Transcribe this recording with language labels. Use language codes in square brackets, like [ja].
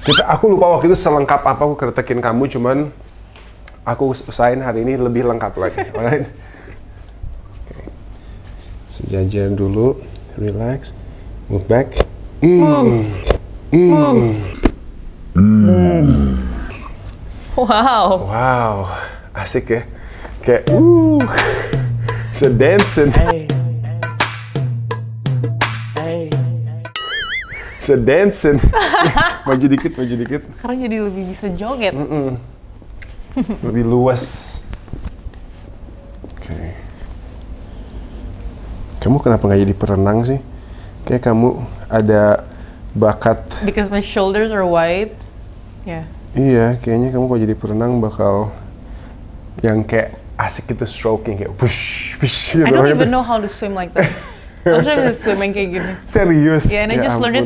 [id] Aku lupa waktu itu selengkap apa aku keretakin kamu, cuman aku usahain hari ini lebih lengkap lagi. [en] Alright? Okay. [id] Sejajar dulu, [en] relax, move back. [id] Wow, asik ya. Kayak, bisa [en] dancing. [id] Bisa dancing. Maju dikit. Sekarang jadi lebih bisa joget. Lebih luas. Oke. Kamu kenapa nggak jadi perenang sih? Kayak kamu ada bakat. [en] Because my shoulders are wide. Yeah. [id] Iya, kayaknya kamu kalau jadi perenang bakal yang kayak asik gitu, [en] stroking [id] kayak wush, wush. [en] I don't even know how to swim like that. I'm sure [id] bisa [en] swimming [id] kayak gini. Serius? [en] Yeah, and I [id] Ya [en] just learned it